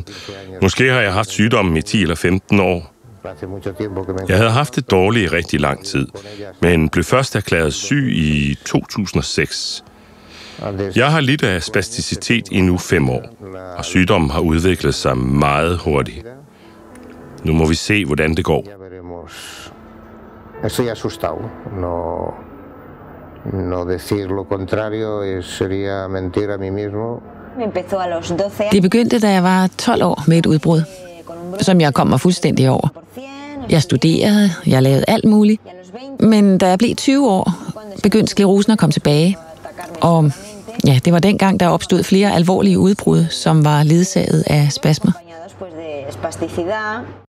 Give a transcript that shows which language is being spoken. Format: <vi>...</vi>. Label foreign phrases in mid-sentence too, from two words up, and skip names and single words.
<da>Måske har jeg haft sygdommen i 10 eller 15 år. Jeg havde haft det dårligt i rigtig lang tid, men blev først erklæret syg i 2006. Jeg har lidt af spasticitet i nu 5 år, og sygdommen har udviklet sig meget hurtigt. Nu må vi se, hvordan det går.</da> <es>Estoy asustado. No decir lo contrario sería mentir a mí mismo.</es> <da>Det begyndte, da jeg var 12 år med et udbrud, som jeg kom mig fuldstændig over. Jeg studerede, jeg lavede alt muligt, men da jeg blev 20 år, begyndte sklerosen at komme tilbage. Og ja, det var dengang, der opstod flere alvorlige udbrud, som var ledsaget af spasmer.</da>